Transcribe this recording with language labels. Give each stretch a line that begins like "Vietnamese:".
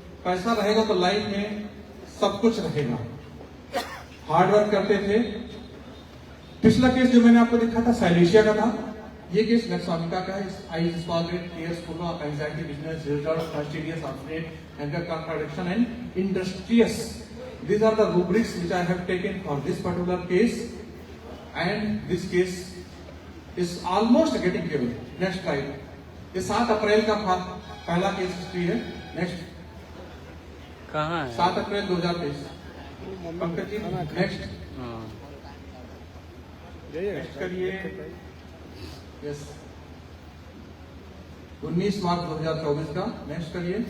Hindi: पैसा रहेगा तो लाइफ में सब कुछ रहेगा। हार्ड वर्क करते थे। पिछला केस जो मैंने आपको दिखा था साइलेशिया का था, ये केस नक्सामिका का है।
English: Eyes spotted, tears full of anxiety, business result, fastidious, update, anger contradiction and industrious. These are the rubrics which I have taken for this particular case, and this case is almost getting given. Next slide.
Hindi: ये 7 अप्रैल का पहला case history है।
English: Next.
Hindi: कहाँ है? 7 अप्रैल 2023। Pankaj ji next. हाँ। Next करिए। Yes 19 मार्च 2024 का। Next करिए।